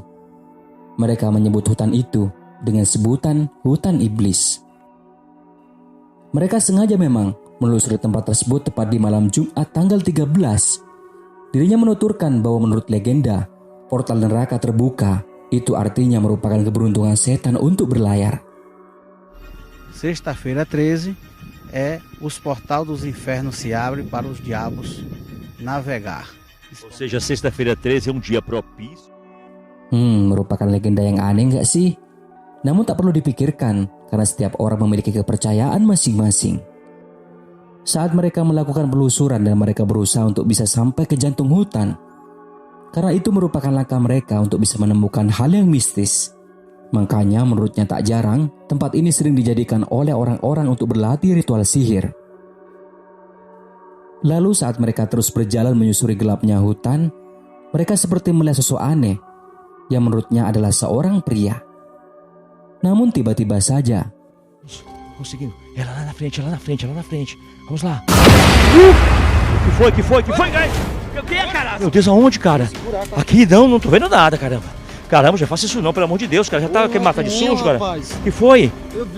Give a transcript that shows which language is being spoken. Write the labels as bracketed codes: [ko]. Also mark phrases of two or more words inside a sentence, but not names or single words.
[id] Mereka menyebut hutan itu dengan sebutan hutan iblis. Mereka sengaja memang menelusuri tempat tersebut tepat di malam Jumat tanggal 13. Dirinya menuturkan bahwa menurut legenda, portal neraka terbuka itu artinya merupakan keberuntungan setan untuk berlayar. [pt] Sexta-feira 13 os portal dos infernos se abrem para os diabos navegar. Ou seja, sexta-feira 13 é um dia propício. [id] Merupakan legenda yang aneh nggak sih? Namun tak perlu dipikirkan karena setiap orang memiliki kepercayaan masing-masing. Saat mereka melakukan penelusuran dan mereka berusaha untuk bisa sampai ke jantung hutan, karena itu merupakan langkah mereka untuk bisa menemukan hal yang mistis. Makanya menurutnya tak jarang tempat ini sering dijadikan oleh orang-orang untuk berlatih ritual sihir. Lalu saat mereka terus berjalan menyusuri gelapnya hutan, mereka seperti melihat sosok aneh yang menurutnya adalah seorang pria. Namun tiba-tiba saja, [pt] Conseguindo. É lá na frente, é lá na frente, é lá na frente. Vamos lá. Que foi, guys? O que é, cara? Meu Deus, aonde, cara? Aqui não tô vendo nada, caramba. Caramba, já faça isso não, pelo amor de Deus, cara. Já tá querendo matar de sujo, cara. Que foi? Eu vi.